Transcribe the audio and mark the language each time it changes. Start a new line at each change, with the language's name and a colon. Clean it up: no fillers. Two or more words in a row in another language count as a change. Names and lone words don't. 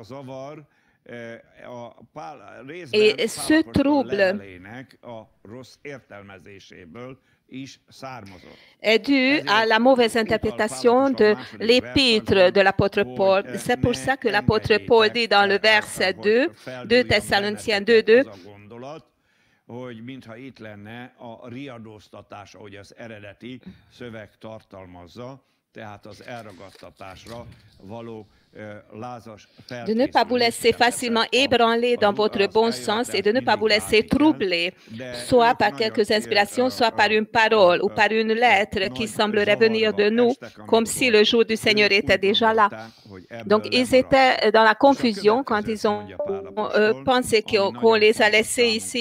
French: Et ce trouble est dû à la mauvaise interprétation de l'épître de l'apôtre Paul. C'est pour ça que l'apôtre Paul dit dans le verset 2, 2 Thessaloniciens 2:2,
Hungarian: hogy mintha itt lenne a riadóztatás, ahogy az eredeti szöveg tartalmazza, tehát az elragadtatásra való
French: de ne pas vous laisser facilement ébranler dans votre bon sens et de ne pas vous laisser troubler, soit par quelques inspirations, soit par une parole ou par une lettre qui semblerait venir de nous, comme si le jour du Seigneur était déjà là. Donc, ils étaient dans la confusion quand ils ont pensé qu'on les a laissés ici.